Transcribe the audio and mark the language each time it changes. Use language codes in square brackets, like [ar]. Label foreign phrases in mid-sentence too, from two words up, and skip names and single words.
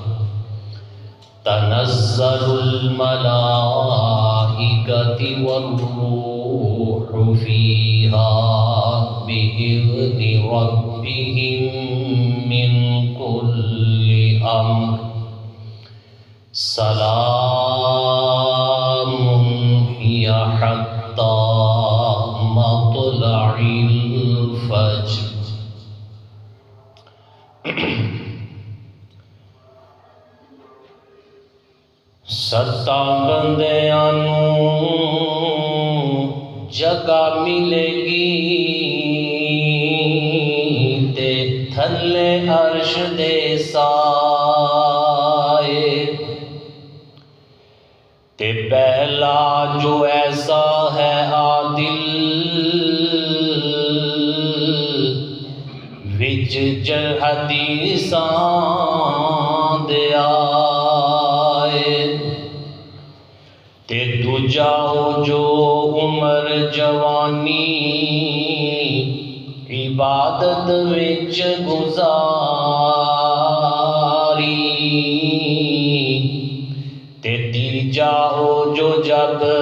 [ar] تنزل الملائكة والروح فيها بإذن ربهم من كل أمر سلام هي حتى مطلع الفجر۔ [pa] ستاں بندیاں نوں جگہ ملے گی تے تھلے عرش دے سائے، تے پہلا جو ایسا ہے عادل وچ حدیثاں دے آئے، تے دوجا جو عمر جوانی عبادت وچ گزاری، تے تیجا جو جگ